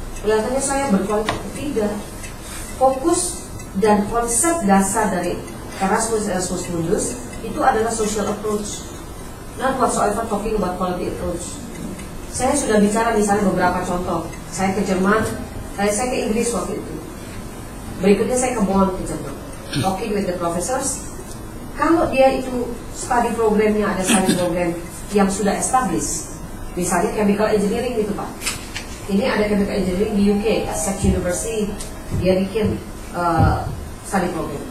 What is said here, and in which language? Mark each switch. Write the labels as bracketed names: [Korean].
[Indonesian] Kelihatannya saya berkualitas. Tidak. Fokus dan konsep dasar dari Erasmus Mundus itu adalah [English] social approach. Not whatsoever talking about quality approach. [Indonesian] Saya sudah bicara misalnya beberapa contoh. Saya ke Jerman, saya ke Inggris waktu itu. Berikutnya saya ke Bonn ke Jerman. [English] Talking with the professors. [Indonesian] Kalau dia itu study programnya, ada study program yang sudah established. Misalnya chemical engineering gitu Pak. Ini ada chemical engineering di UK, Essex University, dia bikin study program.